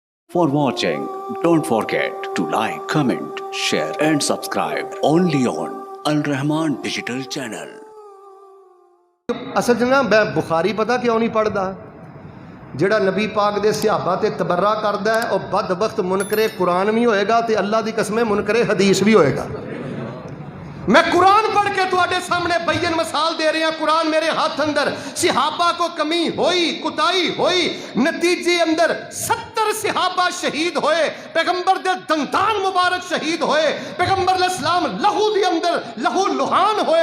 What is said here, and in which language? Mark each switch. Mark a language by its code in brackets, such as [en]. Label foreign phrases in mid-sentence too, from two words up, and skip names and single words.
[en] For watching, don't forget to like, comment, share and subscribe only on Al Rahman Digital Channel. [pa] ਅਸਲ 'ਚ ਨਾ ਮੈਂ ਬੁਖਾਰੀ ਪਤਾ ਕਿਉਂ ਨਹੀਂ ਪੜ੍ਹਦਾ? ਜਿਹੜਾ ਨਬੀ ਪਾਕ ਦੇ ਸਹਾਬਾ ਤੇ ਤਬਰਰਾ ਕਰਦਾ ਹੈ ਉਹ ਬਦਬਖਤ ਮੁਨਕਰੇ ਕੁਰਾਨ ਵੀ ਹੋਏਗਾ ਤੇ ਅੱਲਾ ਦੀ ਕਸਮ ਮੁਨਕਰੇ ਹਦੀਸ ਵੀ ਹੋਏਗਾ। ਮੈਂ ਕੁਰਾਨ ਪੜ੍ਹ ਕੇ ਤੁਹਾਡੇ ਸਾਹਮਣੇ ਬਿਆਨ ਮਿਸਾਲ ਦੇ ਰਿਹਾ। ਕੁਰਾਨ ਮੇਰੇ ਹੱਥ ਅੰਦਰ ਸਿਹਾਬਾ ਕੋ ਕਮੀ ਹੋਈ ਕੁਤਾਈ ਹੋਈ ਨਤੀਜੇ ਅੰਦਰ 70 ਸਿਹਾਬਾ ਸ਼ਹੀਦ ਹੋਏ, ਪੈਗੰਬਰ ਦੇ ਦੰਦਾਂ ਮੁਬਾਰਕ ਸ਼ਹੀਦ ਹੋਏ, ਪੈਗੰਬਰ ਇਸਲਾਮ ਲਹੂ ਦੇ ਅੰਦਰ ਲਹੂ ਲੁਹਾਨ ਹੋਏ।